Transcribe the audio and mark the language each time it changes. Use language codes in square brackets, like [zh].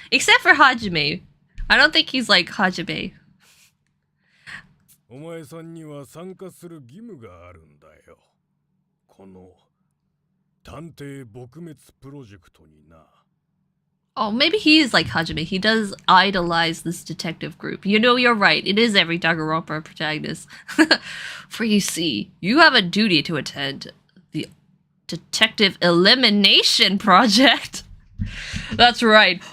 [en] Except for Hajime. I don't think he's like Hajime. [ja] お前さんには参加する義務があるんだよ。この探偵撲滅プロジェクトにな。 [en] Oh, maybe he is like Hajime. He does idolize this detective group. You know, you're right. It is every Danganronpa protagonist. For you see, you have a duty to attend the Detective Elimination Project. That's right.